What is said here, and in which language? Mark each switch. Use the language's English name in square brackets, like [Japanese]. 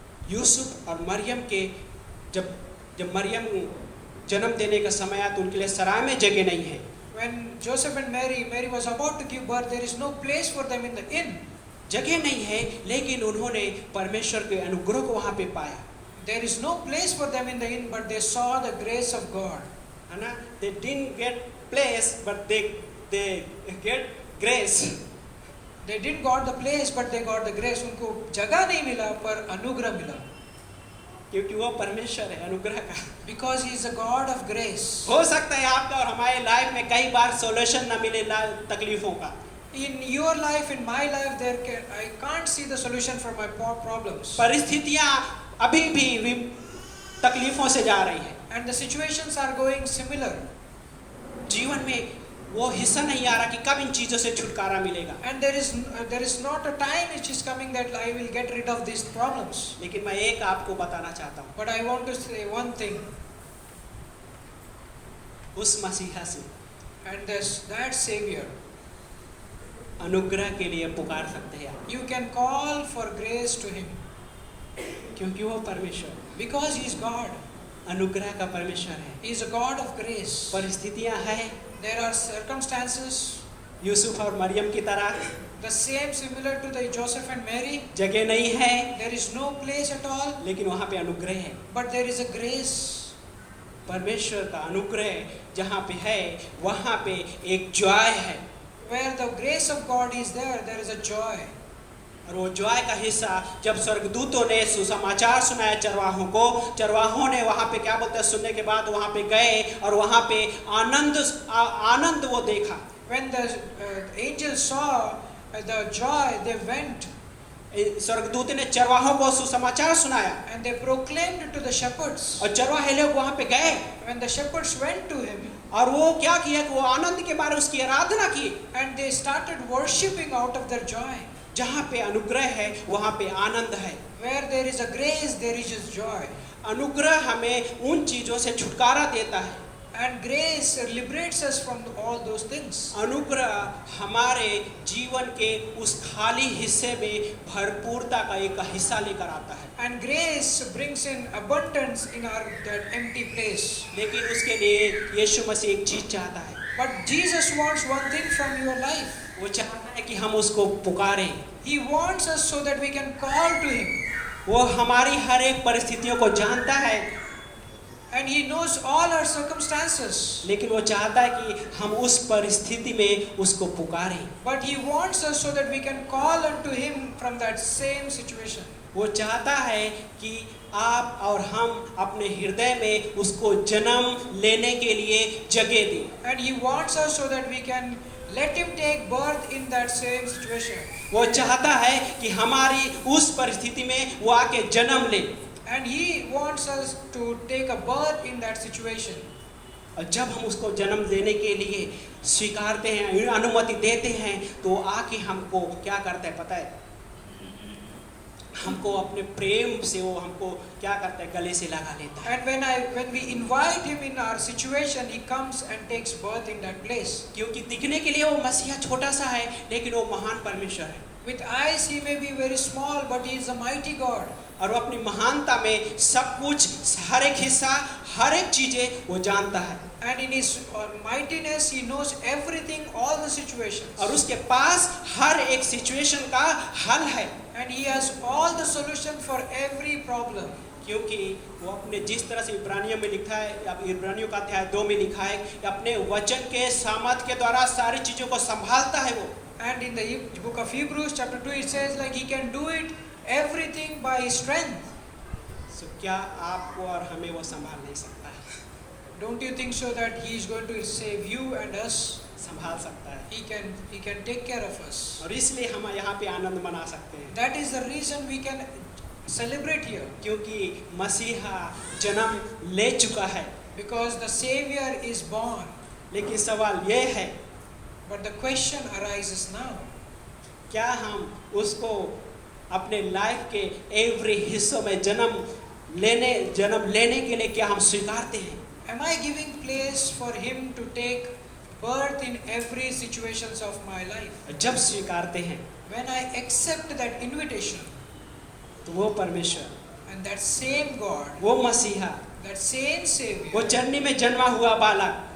[Hindi] यूसुफ और मरियम के जब मरियम जन्म देने का समय आया तो उनके लिए सराय में जगह नहीं है। [English] When Joseph and Mary was about to give birth, there is no place for them in the inn. [Hindi] जगह नहीं है, लेकिन उन्होंने परमेश्वर के अनुग्रह को वहाँ पे पाया। [English] There is no place for them in the inn, but they saw the grace of God. [Hindi] है ना? [English] They didn't get place, but they get grace. They didn't got the place, but they got the grace. [Hindi] उनको जगह नहीं मिला, पर अनुग्रह मिला। क्योंकि वो परमेश्वर है अनुग्रह का। [English] Because he is a God of grace. [Hindi] हो सकता है आपका और हमारे लाइफ में कई बार सॉल्यूशन न मिले तकलीफों का। [English] In your life, in my life, I can't see the solution for my problems. [Hindi] परिस्थितियाँ अभी भी तकलीफों से जा रही है। [English] And the situations are going similar. [Hindi] जीवन में वो हिस्सा नहीं आ रहा कि कब इन चीजों से छुटकारा मिलेगा। [English] And there is not a time which is coming that I will get rid of these problems. [Hindi] लेकिन मैं एक आपको बताना चाहता हूँ, [English] But I want to say one thing. [Hindi] उस मसीहा से [English] And that Savior, [Hindi] अनुग्रह के लिए पुकार सकते हैं आप, [English] you can call for grace to him. [Hindi] क्योंकि वो परमेश्वर, [English] Because he is God. [Hindi] अनुग्रह का परमेश्वर है। [English] He is a God of grace. [Hindi] परिस्थितियाँ हैं [English] There are circumstances, [Hindi] यूसुफ और मरियम की तरह, [English] the same similar to the Joseph and Mary. [Hindi] जगह नहीं है, [English] There is no place at all, [Hindi] लेकिन वहाँ पे अनुग्रह है। [English] but there is a grace. [Hindi] परमेश्वर का अनुग्रह जहाँ पे है वहाँ पे एक जॉय है। [English] Where the grace of God is there, there is a joy. [Hindi] और वो जॉय का हिस्सा जब स्वर्गदूतों ने सुसमाचार सुनाया चरवाहों ने वहाँ पे क्या बोलते हैं, सुनने के बाद वहाँ पे गए और वहाँ पे आनंद वो देखा। [English] When the angels saw the joy, they went [Hindi] स्वर्गदूत ने चरवाहों को सुसमाचार सुनाया [English] and they proclaimed it to the shepherds. [Hindi] और चरवाहे लोग वहाँ पे गए [English] When the shepherds went to him [Hindi] और वो क्या किया कि वो आनंद के बारे उसकी आराधना की। [English] and they started worshipping out of their joy. [Hindi] जहाँ पे अनुग्रह है वहाँ पे आनंद है। [English] Where there is a grace, there is just joy. [Hindi] अनुग्रह हमें उन चीजों से छुटकारा देता है। [English] And grace liberates us from all those things. [Hindi] अनुग्रह हमारे जीवन के उस खाली हिस्से में भरपूरता का एक हिस्सा लेकर आता है। [English] And grace brings in abundance in that empty place. [Hindi] लेकिन उसके लिए यीशु मसीह एक चीज चाहता है। [English] But Jesus wants one thing from your life. [Hindi] वो चाहता है कि हम उसको पुकारें। [English] He wants us so that we can call to him. [Hindi] वो हमारी हर एक परिस्थितियों को जानता है। [English] And he knows all our circumstances. [Hindi] लेकिन वो चाहता है कि हम उस परिस्थिति में उसको पुकारें। [English] But he wants us so that we can call unto him from that same situation. [Hindi] वो चाहता है कि आप और हम अपने हृदय में उसको जन्म लेने के लिए जगह दें। [English] And he wants us so that we can let him take birth in that same situation. [Hindi] वो चाहता है कि हमारी उस परिस्थिति में वो आके जन्म ले। [English] And he wants us to take a birth in that situation. [Hindi] और जब हम उसको जन्म देने के लिए स्वीकारते हैं, अनुमति देते हैं, तो आके हमको क्या करता है पता है? हमको अपने प्रेम से वो हमको क्या करता है, गले से लगा लेता है। [English] And when we invite him in our situation, he comes and takes birth in that place. [Hindi] क्योंकि दिखने के लिए वो मसीहा छोटा सा है, लेकिन वो महान परमेश्वर है। [English] With eyes he may be very small, but he is a mighty God. [Hindi] और वो अपनी महानता में सब कुछ, हर एक हिस्सा, हर एक चीजें वो जानता है। [English] And in his mightiness he knows everything, all the situations. [Hindi] और उसके पास हर एक सिचुएशन का हल है। [English] And he has all the solution for every problem. [Hindi] क्योंकि वो अपने जिस तरह से इब्रानियों में लिखा है, या इब्रानियों का अध्याय 2 में लिखा है कि अपने वचन के सामर्थ के द्वारा सारी चीजों को संभालता है वो। [English] And in the book of Hebrews chapter 2 it says like he can do it everything by his strength. [Hindi] So क्या आपको और हमें वो संभाल नहीं सकता है? [English] Don't you think so that he is going to save you and us? [Hindi] संभाल सकता है। [English] He can take care of us. [Hindi] और इसलिए हम यहाँ पे आनंद मना सकते हैं। [English] That is the reason we can celebrate here. [Hindi] क्योंकि मसीहा जन्म ले चुका है। [English] Because the Savior is born. [Hindi] लेकिन सवाल ये है, [English] But the question arises now. [Hindi] क्या हम उसको अपने लाइफ के एवरी हिस्सों में जन्म लेने के लिए क्या हम स्वीकारते हैं? [English] Am I giving place for him to take birth in every situations of my life? [Hindi] जब स्वीकारते हैं [English] When I accept that invitation, [Hindi] तो वो परमेश्वर, [English] and that same God, वो मसीहा, that same [Hindi] वो [English] Savior, [Hindi] चरनी में जन्मा हुआ बालक,